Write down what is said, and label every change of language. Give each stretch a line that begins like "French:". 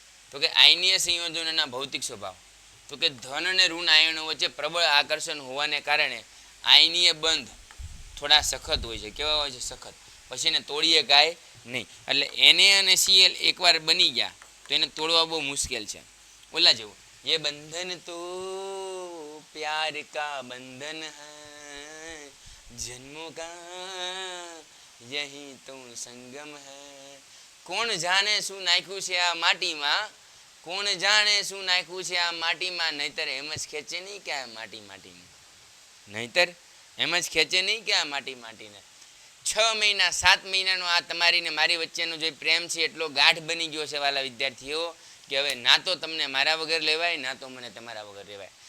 Gujarati: તો કે આયનીય સંયોજનોના ભૌતિક સ્વભાવ. તો કે ધન અને ઋણ આયનો વચ્ચે પ્રબળ આકર્ષણ હોવાને કારણે આયનીય બંધ થોડા સખત હોય છે. કેવા હોય છે? સખત. પછી એને તોડીએ કાંઈ નહીં. એટલે Na અને Cl એકવાર બની ગયા તો એને તોડવા બહુ મુશ્કેલ છે. ઓલા જેવું,
Hindi: ये बंधन तो प्यार का बंधन है, जन्मों का यही तो संगम है.
Gujarati: કોણ જાણે શું નાખ્યું છે આ માટીમાં, કોણ જાણે શું નાખ્યું છે આ માટીમાં, નહીતર એમ જ ખેંચે નહીં કે આ માટી માટીને, નહીતર એમ જ ખેંચે નહીં કે આ માટી માટીને. 6 મહિના 7 મહિનાનો આ તમારી ને મારી વચ્ચેનો જે પ્રેમ છે એટલો ગાઢ બની ગયો છે વાલા વિદ્યાર્થીઓ કે હવે ના તો તમને મારા વગર લેવાય, ના તો મને તમારા વગર લેવાય.